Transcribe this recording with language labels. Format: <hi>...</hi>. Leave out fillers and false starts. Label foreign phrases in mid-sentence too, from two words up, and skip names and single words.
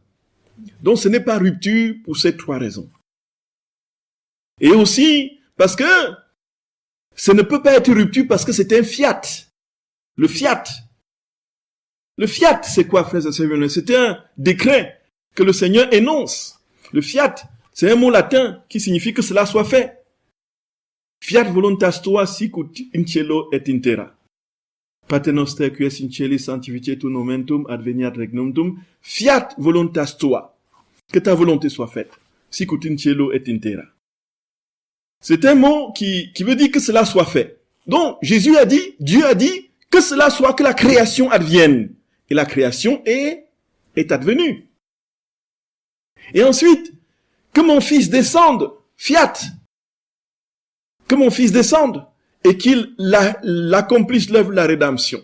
<fr>Donc ce n'est pas rupture pour ces trois raisons. Et aussi parce que ce ne peut pas être rupture parce que c'est un fiat. Le fiat. Le fiat, c'est quoi, frères et sœurs? C'est un décret que le Seigneur énonce. Le fiat, c'est un mot latin qui signifie que cela soit fait.</fr> <la>Fiat voluntas tua sicut in cielo et in terra. Pater noster qui es in cieli sanctificetur nomen tuum adveniat regnum tuum. Fiat voluntas tua.</la> <fr>Que ta volonté soit faite.</fr> <la>Sicut in cielo et in terra.</la> <fr>C'est un mot qui veut dire que cela soit fait. Donc, Jésus a dit, Dieu a dit, que cela soit, que la création advienne. Et la création est advenue. Et ensuite, que mon fils descende, fiat, que mon fils descende et qu'il accomplisse l'œuvre de la rédemption.</fr>